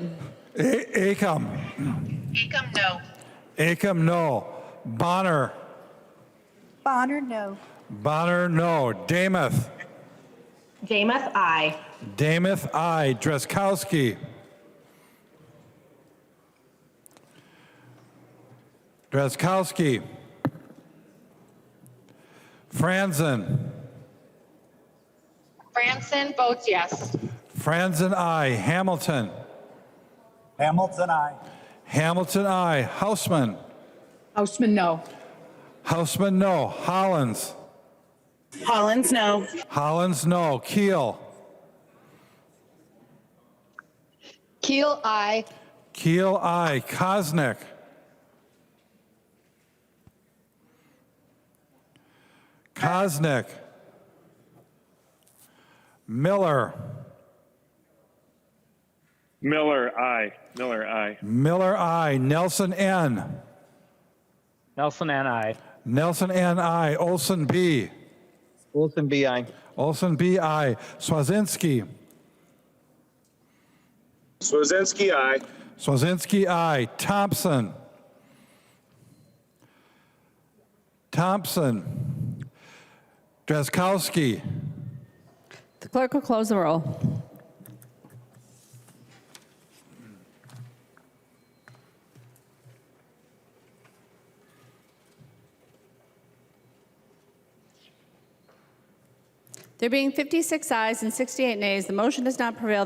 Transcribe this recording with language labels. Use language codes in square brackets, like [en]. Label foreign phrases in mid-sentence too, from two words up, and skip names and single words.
[en] Acom. Acom, no. Acom, no. Bonner. Bonner, no. Bonner, no. Damath. Damuth, aye. Damuth, aye. Drazkowski. Drazkowski. Franzen. Franson votes yes. Franzen, aye. Hamilton. Hamilton, aye. Hamilton, aye. Hausman. Houseman, no. Hausman, no. Hollins. Hollins, no. Hollins, no. Keel. Keel, aye. Keel, aye. Kosnick. Kosnick. Miller. Miller, aye. Miller, aye. Miller, aye. Nelson, N. Nelson and I. Nelson, N, aye. Olson, B. Olson, B, aye. Olson, B, aye. Swazinski. Swazinski, aye. Swazinski, aye. Thompson. Thompson. Drazkowski. The clerk will close the roll. There being 56 ayes and 68 nays, the motion does not prevail.